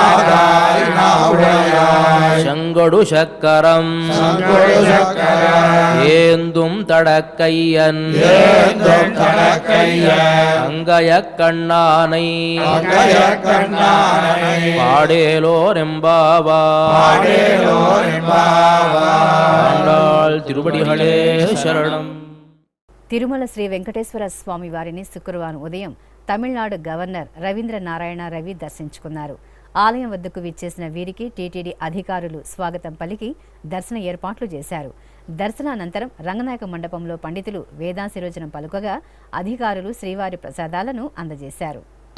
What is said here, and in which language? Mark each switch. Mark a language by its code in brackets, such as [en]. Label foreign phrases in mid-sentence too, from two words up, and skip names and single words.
[ta] செங்கொடு சக்கரம் ஏந்தும் தடக்கையன் அங்கய கண்ணானை பாடேலோரெம்பாவாய் திருவடிகளே శరణం. [te] తిరుమల శ్రీ వెంకటేశ్వర స్వామి వారిని శుక్రవారం ఉదయం తమిళనాడు గవర్నర్ రవీంద్ర నారాయణ రవి దర్శించుకున్నారు. ఆలయం వద్దకు విచ్చేసిన వీరికి టీటీడీ అధికారులు స్వాగతం పలికి దర్శన ఏర్పాట్లు చేశారు. దర్శనానంతరం రంగనాయక మండపంలో పండితులు వేదాశీర్వచనం పలుకగా అధికారులు శ్రీవారి ప్రసాదాలను అందజేశారు.